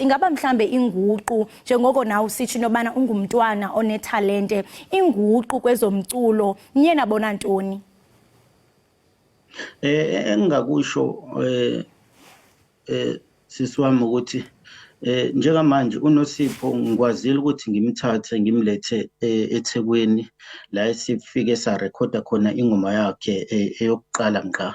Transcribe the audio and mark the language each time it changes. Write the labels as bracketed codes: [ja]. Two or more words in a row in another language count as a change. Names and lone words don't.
[xh] Ingaba mhlambe inguqu njengoko nawe usitsho into yokubana ungumntwana onetalente, inguqu kwezomculo niye nabona ntoni? [zu] Engingakusho sisiwami ukuthi njengamanje uNosipho ngikwazile ukuthi ngimthathe ngimlethe eThekwini la sifike sarekhoda khona ingoma yakhe eyokuqala ngqa.